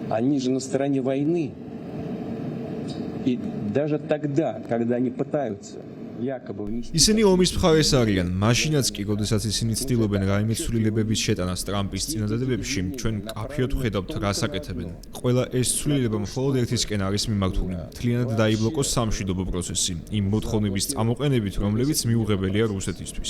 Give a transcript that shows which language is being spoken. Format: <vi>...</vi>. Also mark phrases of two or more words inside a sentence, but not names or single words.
<ru>Они же на стороне войны. И даже тогда, когда они пытаются якобы внести...</ru> <ka>ისინი ომის მხარეს არიან, მაშინაც კი, როდესაც ისინი ცდილობენ რაიმე ცვლილებების შეტანას ტრამპის წინადადებებში, ჩვენ მკაფიოდ ვხედავთ, რას აკეთებენ. ყველა ეს ცვლილება მხოლოდ ერთისკენ არის მიმართული. მთლიანად დაიბლოკოს სამშვიდობო პროცესი, იმ მოთხოვნების წამოყენებით, რომლებიც მიუღებელია რუსეთისთვის.</ka>